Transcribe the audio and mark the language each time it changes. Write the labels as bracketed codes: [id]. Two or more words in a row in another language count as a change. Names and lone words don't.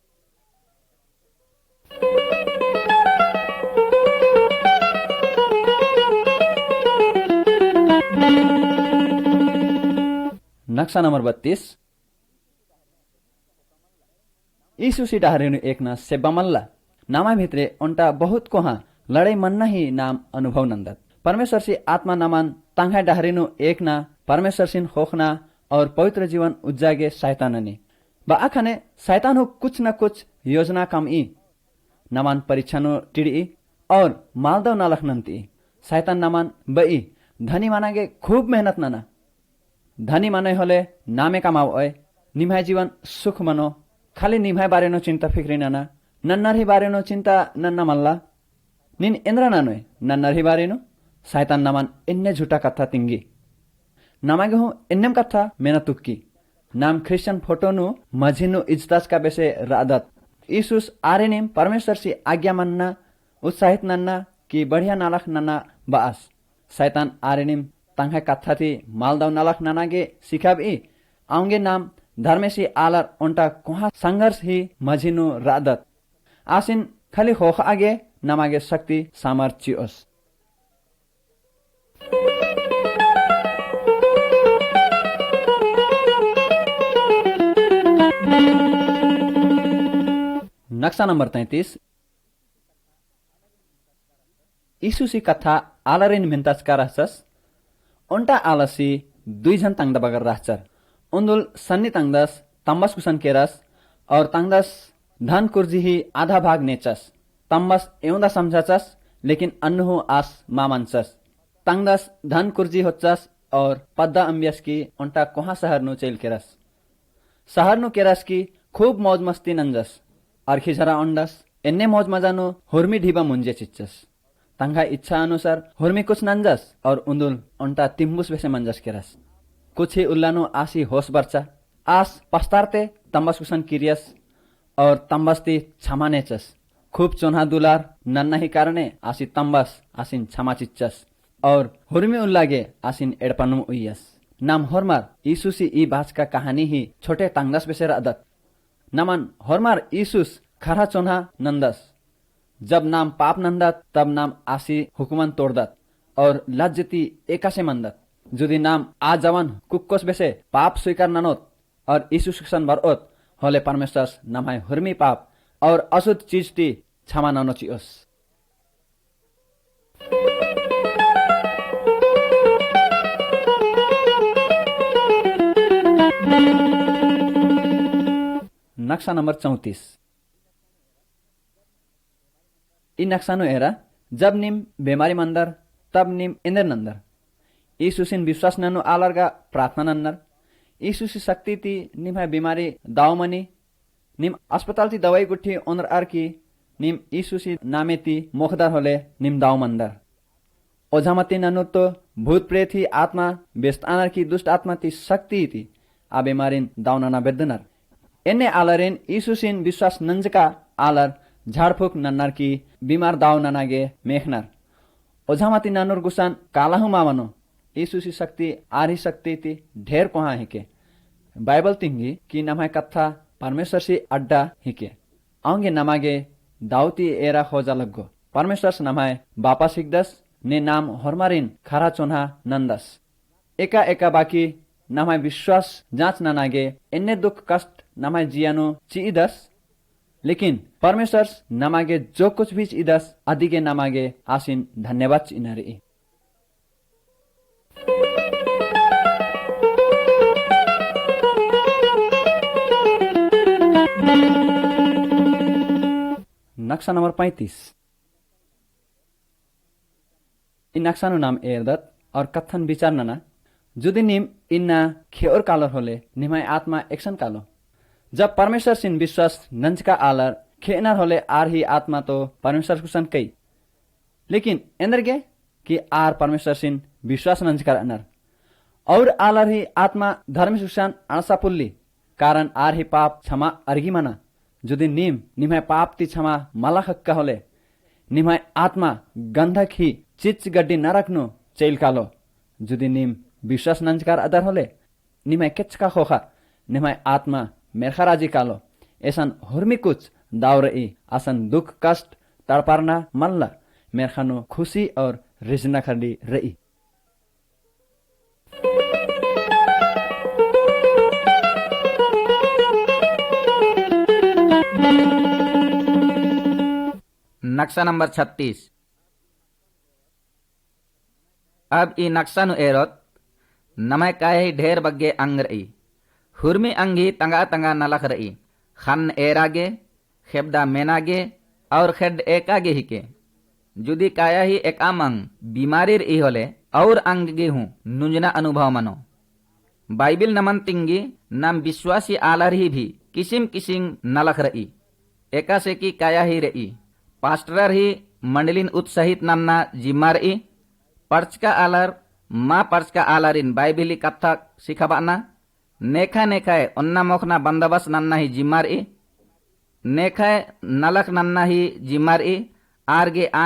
[kru] नक्शा नंबर 32 यीशुसी डाहरेनु एकना सेब्बामल्ला नामा भित्रे उन्टा बहुत कोहा लड़ाई मन्ना ही नाम अनुभव नंदत परमेश्वर से आत्मा नमान तांगा डाहरेनु एकना परमेश्वर सिन होखना और पवित्र जीवन उज्जागे शैताननी बा आखने शैतान हो [hi] कुछ न कुछ योजना [kru] काम ई नमान परीक्षानु टिड़ी और मालदव नालखनंती शैतान नमान बई धनी मानागे खूब मेहनत नाना धनी माने होले नामे कमाओ ओय निम्हाय जीवन सुख मनो खाली निम्हाय बारेनो चिंता फिक्री नाना नन्नर ही बारेनो चिंता नन्ना मल्ला निन इंद्रा नानोय नन्नर ही बारेनो शैतान नमान इन्ने झूठा कथा तिंगी नमागे हूँ इन्नेम कथा मेना तुक्की नाम क्रिश्चियन फोटोनु मझिनु इज्जतास का बेसे रादत यीशुस आरेनिम परमेश्वर सी आज्ञा मन्ना उत्साहित नन्ना की बढ़िया नालख नन्ना बास शैतान आरेनिम तंगे कथा थी मालदाव नालख ननागे सिखाब ई आऊंगे नाम धर्मेसी आलर उन्टा कोहा संघर्ष ही मझिनु रादत आसिन खाली होख आगे नमागे शक्ति सामर्थ्य ओस। नक्शा नंबर 33 यीशुसी कथा आलरिन मिन्तास का रहसस उन्टा आलसी दुई जन तंगदा बगर रहचर उन्दुल सन्नी तंगदस तंबस कुसन केरस और तंगदस धन कुर्जी ही आधा भाग नेचस तम्बस एउँदा सम्झचस लेकिन अन्नु आस मामनचस तंगदस धन कुर्जी होचस और पद्दा अम्बियस की उन्टा कोहा शहर नु चेल केरस शहर नु केरस की खूब मौज मस्ती नंजस अर्खी झरा अंडस एन्ने मौज मजानु हुर्मी ढीबा मुंजे चिच्चस तंगा इच्छा अनुसार हुर्मी कुछ नंजस और उन्दुल उन्टा तिम्बुस बेसे मंजस केरस कुछ ही उल्लानु आसी होश बर्चा आस पस्तारते तंबस कुसन किरियस और तंबस्ती क्षमा नेचस खूब चोन्हा दुलार नन्ना ही कारणे आसी तंबस आसिन क्षमा चिच्चस और हुर्मी उल्लागे आसिन एडपनुम उयस नाम होरमार यीशुसी ई बाच का कहानी ही छोटे तंगदस बेसेर अदत नमन होरमार यीशुस खरा चोन्हा नंदस जब नाम पाप नंदत तब नाम आसी हुकुमन तोड़दत और लज्जती एकासे मंदत जुदी नाम आ जवान कुक्कोस बेसे पाप स्वीकार ननोत और यीशु शिक्षण बरओत होले परमेश्वर नमाय हुर्मी पाप और अशुद्ध चीज ती क्षमा ननोचियोस नक्शा नंबर 34 इ नक्शानु हेरा जब निम बेमारी मंदर तब निम इंदर नंदर यीशुसिन विश्वास ननु आलरगा प्रार्थना नन्नर यीशुसी शक्ति ती निम है बीमारी दावमनी निम अस्पताल ती दवाई गुठी ओनर आरकी निम यीशुसी नामे ती मोखदार होले निम दाव मंदर ओझामती ननु तो भूत प्रेत ही आत्मा बेस्त आनर की दुष्ट आत्मा ती शक्ति ती आ बीमारिन दावनाना बेदनर एने आलरेन यीशुसिन विश्वास नंजका आलर झाड़फूक नन्नर की बीमार दाव ननागे मेखनर ओझामती ननुर गुसान कालाहु मावनो यीशुसी शक्ति आरी शक्ति ती ढेर कोहा हिके बाइबल तिंगी की नमाय कथा परमेश्वर सी अड्डा हिके आंगे नमागे दाउती एरा खोजा लग्गो परमेश्वर नमाय बापा सिकदस ने नाम होरमारिन खरा चोन्हा नंदस एका एका बाकी नमाय विश्वास जांच ननागे एन्ने दुख कष्ट नमाय जियानो चिदस लेकिन परमेश्वर नमागे [hi] जो कुछ भी [kru] चिदस अधिके नमागे आसिन धन्यवाद चिनरी नक्शा नंबर 35 इ नक्शानु नाम एरदत और कथन विचार नना जुदी निम इन्ना खेर कालर होले निमाय आत्मा एक्शन कालो जब परमेश्वर सिन विश्वास नंच का आलर खेनर होले आर ही आत्मा तो परमेश्वर कुसन कई लेकिन एंदरगे कि आर परमेश्वर सिन विश्वास नंच कर अनर और आलर ही आत्मा धर्म सुशान अणसा पुल्ली कारण आर ही पाप क्षमा अर्गी मना जुदी निमाय पाप ती क्षमा मला हक्का होले निमाय आत्मा गंधक ही चिच गड्डी न रखनो चैल कालो जुदी निम विश्वास नंजकार अदर होले निमाय केचका खोखा निमाय आत्मा मेरखा राजी कालो ऐसन हुर्मी कुछ दाव रही आसन दुख कष्ट तड़पारना मल्ला मेरखानो खुशी और रिजना खड़ी रही नक्शा नंबर 36 अब ई नक्शा नु एरोत नमय काय ढेर बग्गे अंग रही हुर्मी अंगी तंगा तंगा नलख रही खन एरागे खेबदा मेनागे और खेड एकागे हिके जुदी काया ही एक आमंग बीमारीर ई होले और अंग गे हूँ नुंजना अनुभव मनो बाइबिल नमन तिंगी नाम विश्वासी आलर ही भी किसिम किसिम नलख रही एका से की काया ही रही पास्टर ही मंडलिन उत्साहित नन्ना जिम्मार ई पर्चका आलर माँ पर्चका आलरिन बाइबिली कथा सिखाबाना नेखा नेखाए अन्ना मोखना बंदोबस्त नन्ना ही जिम्मार ई नेखाए नलख नन्ना ही जिम्मार ई आरगे आ